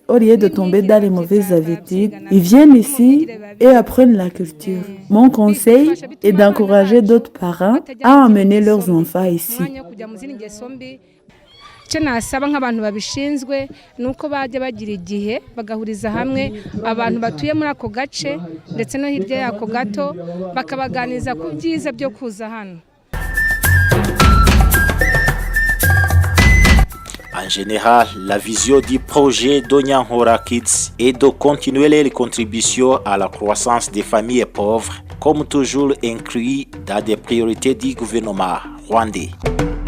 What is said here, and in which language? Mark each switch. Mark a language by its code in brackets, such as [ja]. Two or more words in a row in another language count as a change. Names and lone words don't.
[fr] au lieu de tomber dans les mauvaises habitudes, ils viennent ici et apprennent la culture. Mon conseil est d'encourager d'autres parents à emmener leurs enfants ici. [rw] icyo nasaba nk'abantu babishinzwe nuko bajya bagira igihe bagahuriza hamwe abantu batuye muri ako gace ndetse no hirya yako gato bakabaganiza ku byiza byo kuza hano. [fr] En général, la vision du projet d'Onyanhora Kids est de continuer les contributions à la croissance des familles pauvres, comme toujours inclus dans des priorités du gouvernement rwandais.